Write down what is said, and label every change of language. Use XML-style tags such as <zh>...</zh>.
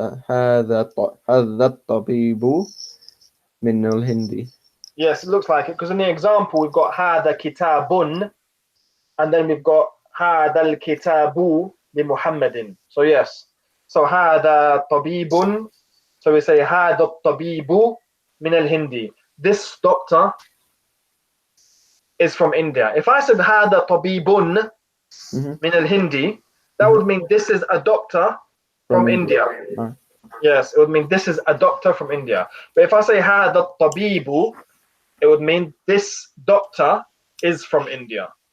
<ar>هذا الطبيب من الهندي.</ar> <en>Yes, it looks like it, because in the example we've got هذا كتاب, and then we've got هذا الكتاب لمحمد. So yes. So هذا طبيب. So we say هذا الطبيب من الهند. This doctor is from India. If I said هذا طبيب من الهند, that would mean this is a doctor from India. Yes, it would mean this is a doctor from India. But if I say هذا الطبيب, it would mean this doctor is from India.</en>